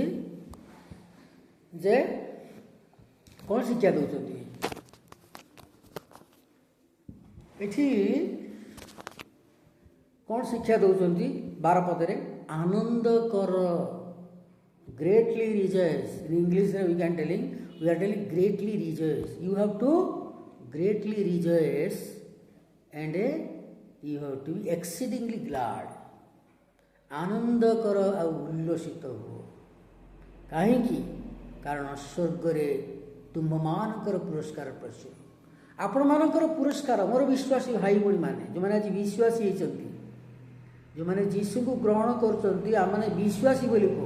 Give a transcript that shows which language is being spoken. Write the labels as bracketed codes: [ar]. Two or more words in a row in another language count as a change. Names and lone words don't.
[or] ଯେ କ'ଣ ଶିକ୍ଷା ଦେଉଛନ୍ତି? ଏଠି କ'ଣ ଶିକ୍ଷା ଦେଉଛନ୍ତି? 12 ପଦରେ ଆନନ୍ଦ କର, [en] greatly rejoice. ଇନ୍ ଇଂଲିଶରେ we are telling greatly rejoice. You have to greatly rejoice and you have to be exceedingly glad. [or] ଆନନ୍ଦ କର ଆଉ ଉଲ୍ଲସିତ ହୁଅ। କାହିଁକି? କାରଣ ସ୍ୱର୍ଗରେ ତୁମମାନଙ୍କର ପୁରସ୍କାର ପ୍ରଚୁର। ଆପଣମାନଙ୍କର ପୁରସ୍କାର, ମୋର ବିଶ୍ୱାସୀ ଭାଇ ଭଉଣୀମାନେ, ଯେଉଁମାନେ ଆଜି ବିଶ୍ୱାସୀ ହେଇଛନ୍ତି, ଯେଉଁମାନେ ଯୀଶୁଙ୍କୁ ଗ୍ରହଣ କରୁଛନ୍ତି, ଆମମାନେ ବିଶ୍ୱାସୀ ବୋଲି କହୁ।